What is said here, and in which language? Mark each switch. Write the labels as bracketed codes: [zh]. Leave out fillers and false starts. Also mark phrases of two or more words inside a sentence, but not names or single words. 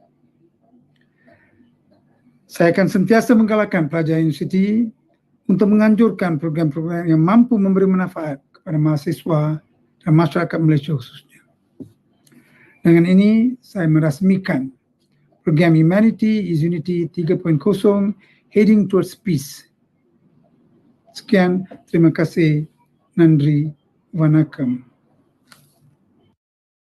[ms] Saya akan sentiasa menggalakkan pelajar universiti untuk menganjurkan program-program yang mampu memberi manfaat kepada mahasiswa dan masyarakat Malaysia khususnya. Dengan ini, saya merasmikan program Humanity is Unity 3.0 Heading Towards Peace. Sekian, terima kasih, [ta] நன்றி, வணக்கம்.